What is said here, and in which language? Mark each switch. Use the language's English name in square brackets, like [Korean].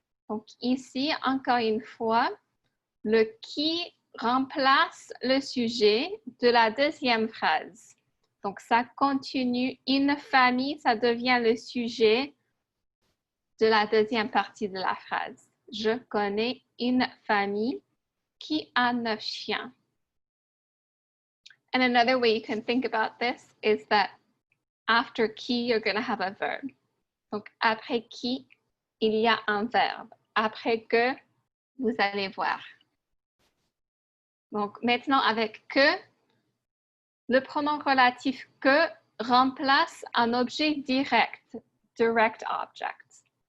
[French] Donc ici, encore une fois, le qui remplace le sujet de la deuxième phrase. Donc ça continue, une famille, ça devient le sujet de la deuxième partie de la phrase. Je connais une famille qui a 9 chiens. [English] And another way you can think about this is that after qui, you're going to have a verb. [French] Donc, après qui, il y a un verbe. Après que, vous allez voir. Donc, maintenant, avec que, le pronom relatif que remplace un objet direct, [English] direct object.